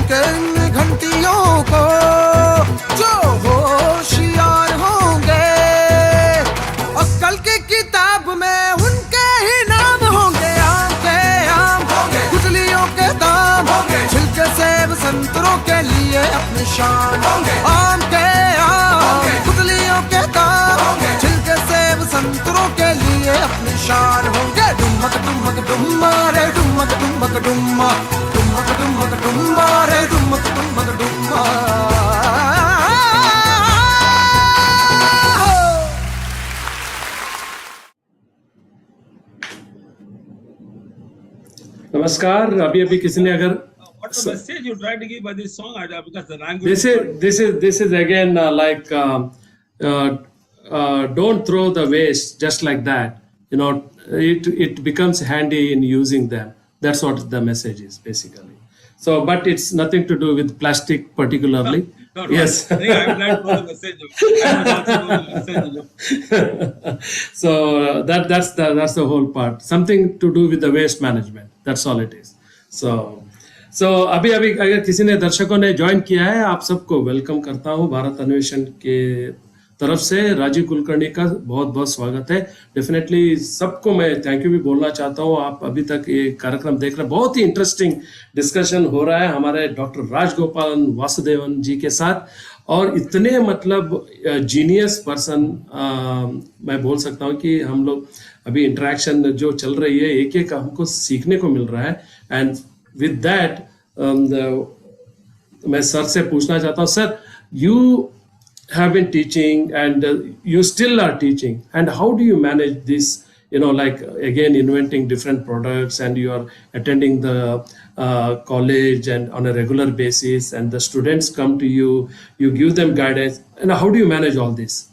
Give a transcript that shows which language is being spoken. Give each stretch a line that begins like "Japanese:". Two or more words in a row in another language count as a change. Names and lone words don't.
Hindi: के इन घंटियों को जो होशियार होंगे अक्कल की किताब में उनके ही नाम होंगे आम के आम गुठलियों के दाम छिलके सेब संतरों के लिए अपनी शान आम के आम गुठलियों के दाम छिलके सेब संतरों के लिए अपनी शान होंगे डुमक डुमक डुम्मा रे डुमक डुमक डुम्मा डुमक डुमक डुम्मा रे डुमक डुमक डुम्मा नमस्कार। अभी अभी किसी ने अगर
English: What's the message you try to give by this song? Because the language. this is again like don't throw the waste just like that. You know, it becomes handy in using them. That's what the message is basically. So, but it's nothing to do with plastic particularly. No, Yes. I think I would like to know the message. I would also know the message. So that's the whole part. Something to do with the waste management. That's all it is.
Hindi: So अभी अभी अगर किसी ने दर्शकों ने ज्वाइन किया है, आप सबको वेलकम करता हूँ। भारत अन्वेषण के तरफ से राजीव कुलकर्णी का बहुत बहुत स्वागत है। डेफिनेटली सबको मैं
English: thank you
Hindi: भी बोलना चाहता हूँ। आप अभी तक ये कार्यक्रम देख रहे हैं, बहुत ही
English: interesting discussion
Hindi: हो रहा है हमारे डॉक्टर राजगोपालन वासुदेवन जी के साथ, और इतने मतलब
English: genius person
Hindi: मैं बोल सकता हूँ कि हम लोग अभी इंटरेक्शन जो चल रही है एक एक हमको सीखने को मिल रहा है।
English: and with that
Hindi: मैं सर से पूछना चाहता हूँ,
English: सर यू have been teaching and you still are teaching, and how do you manage this, you know, like again inventing different products, and you are attending the college and on a regular basis, and the students come to you, you give them guidance, and how do you manage all this?